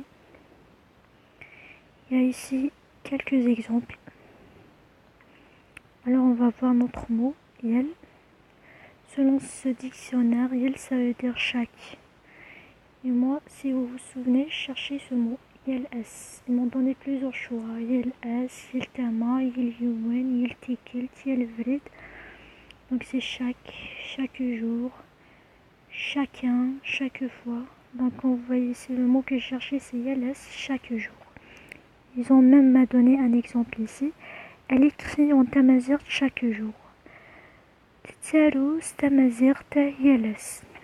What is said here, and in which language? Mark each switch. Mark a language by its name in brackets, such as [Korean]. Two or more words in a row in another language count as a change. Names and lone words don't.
[French] Il y a ici quelques exemples. Alors on va voir notre mot Yel. Selon ce dictionnaire, Yel ça veut dire chaque. Et moi, si vous vous souvenez, cherchez ce mot [Kabyle] Yel S. [French] Ils m'ont donné plusieurs choix. [Kabyle] Yel S, Yel Tama, Yel Yuwen, Yel Tikil, Yel Vrid. [French] Donc c'est chaque jour, chacun, chaque fois. Donc vous voyez ici le mot que je cherchais c'est [Kabyle] Yel S, [French] chaque jour. Ils ont même donné un exemple ici. Elle écrit en Tamazight chaque jour. [Kabyle] Tsaru Tamazight Yeles.